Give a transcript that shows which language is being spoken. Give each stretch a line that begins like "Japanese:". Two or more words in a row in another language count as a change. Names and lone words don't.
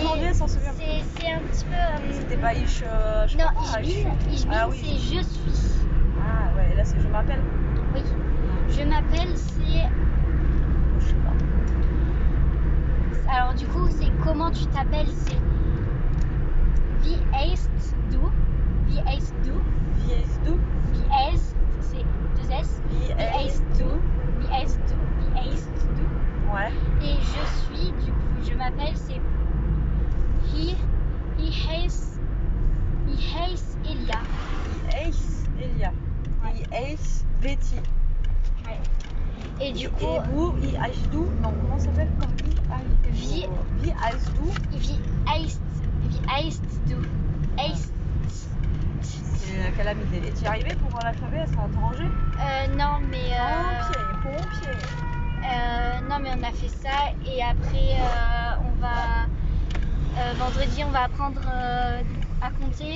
French: aujourd'hui, elle s'en souvient plus. c'est un petit peu... C'était pas Ish. Non,
German: Ich bin,
French: Ah oui. c'est je suis. Ah ouais, et là c'est je m'appelle. Oui. Je m'appelle, c'est... Je sais pas. Alors du coup, c'est comment tu t'appelles, c'est...
German: Wie heißt du? Wie heißt du? Wie heißt du? Wie heißt,
French: c'est 2 S.
German: Wie heißt du? Wie heißt du? Wie heißt du?
French: Ouais. Et je suis, du coup, je m'appelle, c'est...
German: He heißt Elia. Wie heißt Elia.
French: Ouais.
German: Wie heißt Betty.
French: Ouais. Et du coup,
German: wie heißt du?
French: Non, comment ça s'appelle?
German: Wie heißt du? Wie heißt du? Heißt.
French: C'est calamité. Et tu y es arrivé pour l'alphabet? Ça va t'arranger? Non, mais. Pompier. Non, mais on a fait ça et après, on va. Vendredi, on va apprendre à compter.